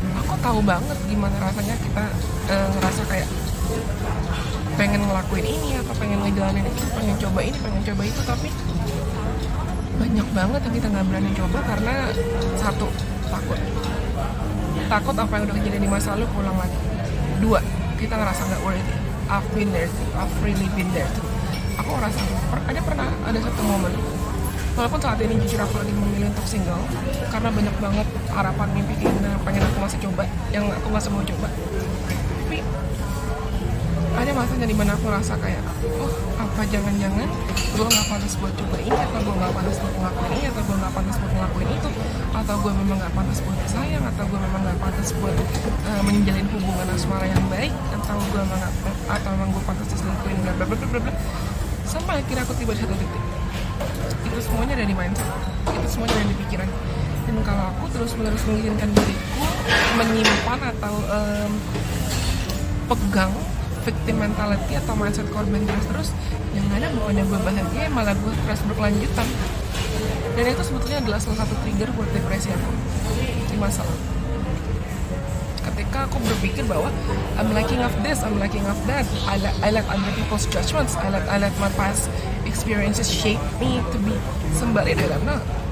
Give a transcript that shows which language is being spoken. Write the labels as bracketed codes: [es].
[id] Aku tahu banget gimana rasanya kita ngerasa kayak pengen ngelakuin ini atau pengen ngejalanin itu, pengen coba ini, pengen coba itu, tapi banyak banget yang kita nggak berani coba karena satu, takut apa yang udah kejadian di masa lalu pulang lagi. Dua, kita ngerasa nggak worth it. [en] I've been there too, I've really been there too. [id] Aku ngerasa ada satu momen, walaupun saat ini jujur aku lagi memilih untuk single karena banyak banget harapan, mimpi, keinginan yang pengen aku masih coba, yang aku masih mau coba. Tapi ada masanya dimana aku rasa kayak, oh apa jangan-jangan gue nggak pantas buat coba ini, atau gue nggak pantas buat ngelakuin ini, atau gue nggak pantas buat ngelakuin itu, atau gue memang nggak pantas buat sayang, atau gue memang nggak pantas buat menjalin hubungan asmara yang baik, atau gue memang gue pantas diselingkuhin, bla bla bla bla bla. Sampai akhirnya aku tiba di satu titik, itu semuanya ada di mindset, itu semuanya ada di pikiran. Dan kalau aku terus-menerus mengizinkan diriku menyimpan atau pegang victim mentality atau mindset korban terus, yang ada bukannya gue bahagia, malah gue stres berkelanjutan. Dan itu sebetulnya adalah salah satu trigger buat depresi aku di masa lalu. Ketika aku berpikir bahwa [en] I'm lacking of this, I'm lacking of that, I let other people's judgments, I let my past experiences shape me to be somebody that I'm not.